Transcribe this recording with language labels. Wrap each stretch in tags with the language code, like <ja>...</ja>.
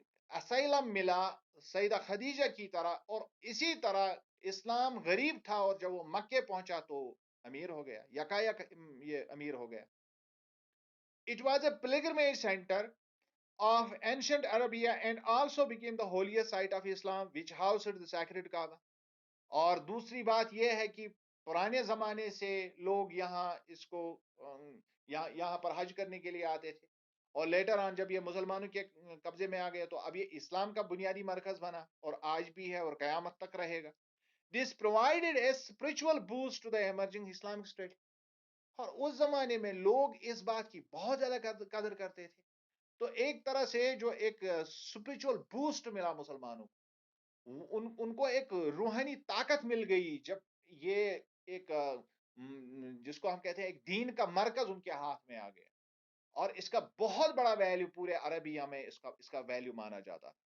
<ur>Asylum ملا سیدہ خدیجہ کی طرح، اور اسی طرح اسلام غریب تھا اور جب وہ مکے پہنچا تو امیر ہو گیا، یکایک یہ امیر ہو گیا.</ur> <en>It was a pilgrimage center of ancient Arabia and also became the holiest site of Islam, which housed the sacred Kaaba.</en> <ur>اور دوسری بات یہ ہے کہ پرانے زمانے سے لوگ یہاں اس کو یہاں پر حج کرنے کے لیے آتے تھے، اور لیٹر آن جب یہ مسلمانوں کے قبضے میں آ گیا تو اب یہ اسلام کا بنیادی مرکز بنا، اور آج بھی ہے اور قیامت تک رہے گا.</ur> <en>This provided a spiritual boost to the emerging Islamic state.</en> <ur>اور اس زمانے میں لوگ اس بات کی بہت زیادہ قدر کرتے تھے. تو ایک طرح سے جو ایک اسپرچل بوسٹ ملا مسلمانوں کو، ان کو ایک روحانی طاقت مل گئی جب یہ ایک جس کو ہم کہتے ہیں ایک دین کا مرکز ان کے ہاتھ میں آ گیا، اور اس کا بہت بڑا ویلیو پورے عربیہ میں اس کا ویلیو مانا جاتا.</ur>